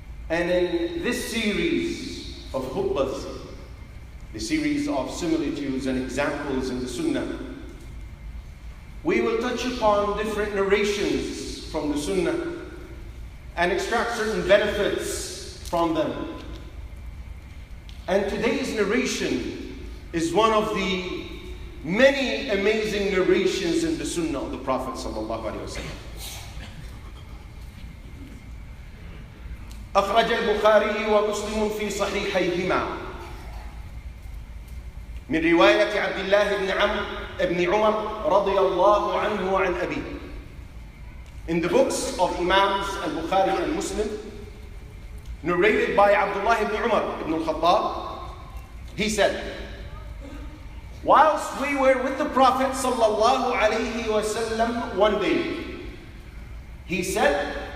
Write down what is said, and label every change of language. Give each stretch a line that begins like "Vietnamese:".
English: And in this series of khutbahs, the series of similitudes and examples in the Sunnah, we will touch upon different narrations from the Sunnah and extract certain benefits from them. And today's narration is one of the many amazing narrations in the Sunnah of the Prophet ﷺ.
Arabic: أخرج البخاري ومسلم في صحيحيهما من رواية عبد الله بن عمر رضي الله عنه وعن أبيه.
English: In the books of Imams al-Bukhari and Muslim, narrated by Abdullah ibn Umar ibn al-Khattab, he said, whilst we were with the Prophet sallallahu alayhi wasallam one day, he said,